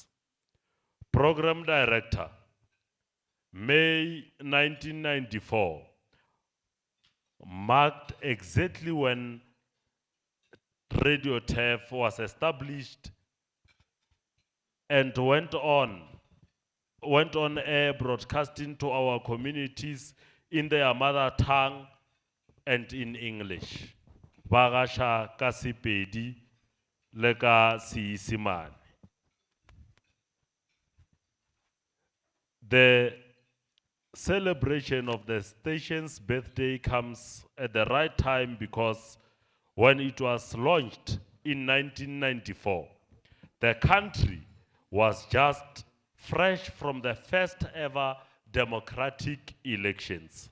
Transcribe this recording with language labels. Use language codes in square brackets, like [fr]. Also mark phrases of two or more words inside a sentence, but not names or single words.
[en] Program Director, May 1994, marked exactly when Radio TEF was established and went on air broadcasting to our communities in their mother tongue and in English. [tn] Bagasha ka Sepedi le ka Seesimane. [en] The celebration of the station's birthday comes at the right time because when it was launched in 1994, the country was just fresh from the first ever democratic elections.